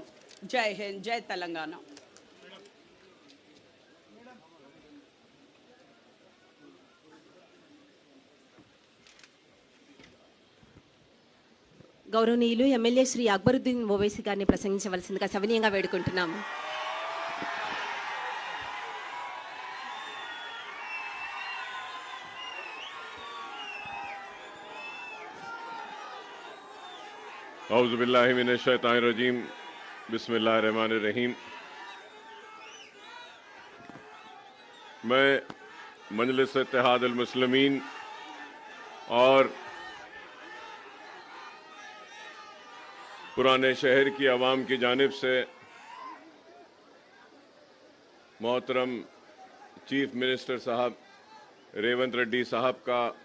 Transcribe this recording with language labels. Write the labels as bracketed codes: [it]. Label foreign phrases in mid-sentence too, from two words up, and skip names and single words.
[te] జై హింద్, జై తెలంగాణ. గౌరవనీయులు ఎమ్మెల్యే శ్రీ అక్బరుద్దీన్ ఓవైసీ గారిని ప్రసంగించవలసిందిగా సవినీయంగా వేడుకుంటున్నాము. [ar] أعوذ بالله من الشيطان الرجيم، بسم الله الرحمن الرحيم. [ur] میں مجلس اتحاد المسلمین اور پرانے شہر کی عوام کی جانب سے محترم [en] chief minister [ur] صاحب ریونت ریڈی صاحب کا